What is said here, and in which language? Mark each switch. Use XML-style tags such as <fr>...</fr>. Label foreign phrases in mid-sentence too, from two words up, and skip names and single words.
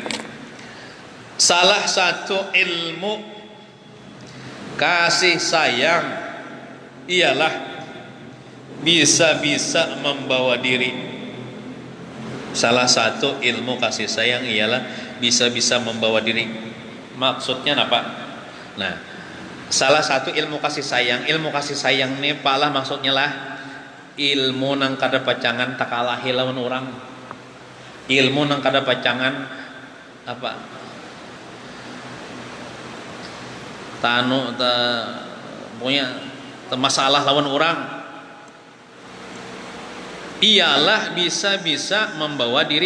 <id>Salah satu ilmu kasih sayang ialah bisa-bisa membawa diri. Salah satu ilmu kasih sayang ialah bisa-bisa membawa diri. Maksudnya apa? Nah, salah satu ilmu kasih sayang ini</id> <bjn>pala maksudnya lah ilmu nang kada pacangan takalahi lawan orang. Ilmu nang kada pacangan apa?</bjn> <id>Punya masalah lawan orang, ialah bisa-bisa membawa diri.</id>